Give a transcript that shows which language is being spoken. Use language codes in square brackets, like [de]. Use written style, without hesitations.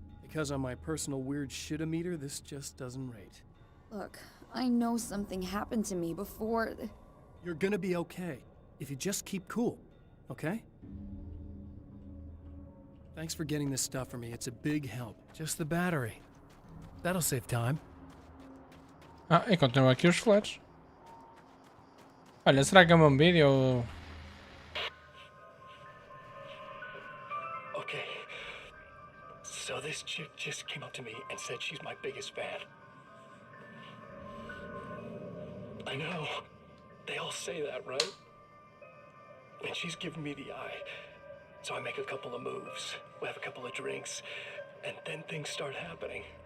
[en] Because on my personal weird shit-o-meter, this just doesn't rate. Look, I know something happened to me before... You're gonna be okay, if you just keep cool, okay? Thanks for getting this stuff for me. It's a big help. Just the battery. That'll save time. [pt] Ah, e continuam aqui os flares. Olha, será que é um vídeo ou... [en] Okay. So this chick just came up to me and said she's my biggest fan. I know. They all say that, right? And she's giving me the eye. So I make a couple of moves. We have a couple of drinks. And then things start happening.